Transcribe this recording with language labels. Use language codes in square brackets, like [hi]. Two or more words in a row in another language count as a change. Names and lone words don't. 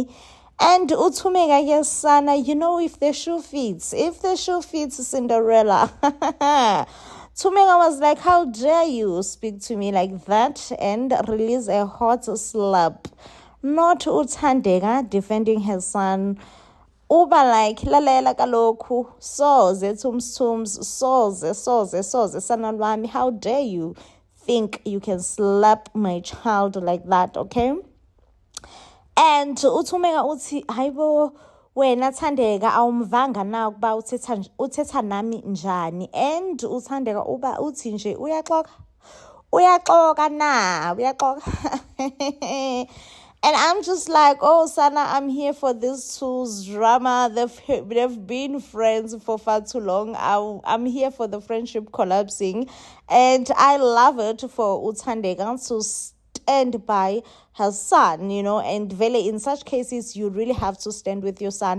[en] And uThumeka, yes, Sana, you know, if the shoe fits Cinderella. Thumeka was like, how dare you speak to me like that, and release a hot slap. Not uThandeka defending her son. [xh] Uba like, lalela kaloku, soze Thumsthums, soze sana lwami, [en] how dare you think you can slap my child like that, okay? [xh] And uThumeka uthi, hayibo, wena Thandeka awumvanga na ukuba uthetha nami njani. And uThandeka uba uthi nje uyaxoka na. [en] And I'm just like, oh, Sana, I'm here for this two's drama. They've been friends for far too long. I'm here for the friendship collapsing. And I love it for uThandeka to stand by her son, you know, and vele in such cases you really have to stand with your son.